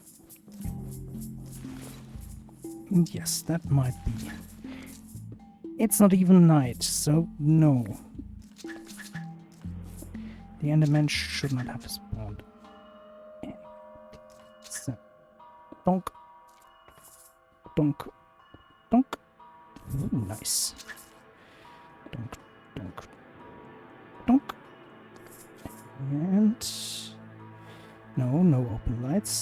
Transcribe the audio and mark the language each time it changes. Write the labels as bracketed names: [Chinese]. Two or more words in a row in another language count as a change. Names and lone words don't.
[English] Yes, that might be. It's not even night, so no. The Enderman should not have spawned. So, donk. Donk. Donk. Ooh, nice. Donk, donk, donk. And no open lights.